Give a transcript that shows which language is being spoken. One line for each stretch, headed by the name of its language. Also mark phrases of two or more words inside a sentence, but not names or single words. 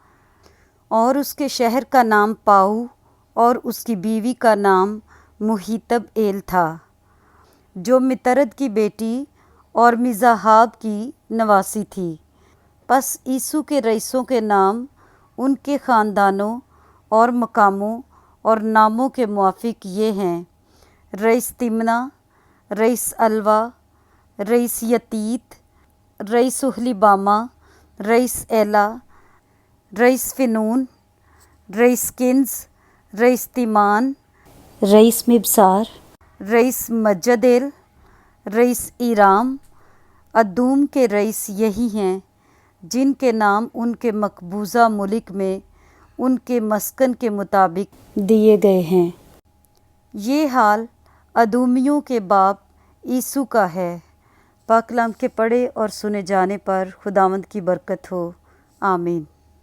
Urdu: اور اس کے شہر کا نام پاؤ اور اس کی بیوی کا نام محیطب ایل تھا، جو مترد کی بیٹی اور مزاحاب کی نواسی تھی۔ پس عیسو کے رئیسوں کے نام ان کے خاندانوں اور مقاموں اور ناموں کے موافق یہ ہیں: رئیس تمنا، رئیس الوا، رئیس یتیت، رئیس اہلیبامہ، رئیس ایلا، رئیس فنون، رئیس کنز، رئیس تیمان، رئیس مبسار، رئیس مجدیل، رئیس ایرام۔ ادوم کے رئیس یہی ہیں جن کے نام ان کے مقبوضہ ملک میں ان کے مسکن کے مطابق دیے گئے ہیں۔ یہ حال ادومیوں کے باپ عیسو کا ہے۔ پاک کلام کے پڑھے اور سنے جانے پر خداوند کی برکت ہو، آمین۔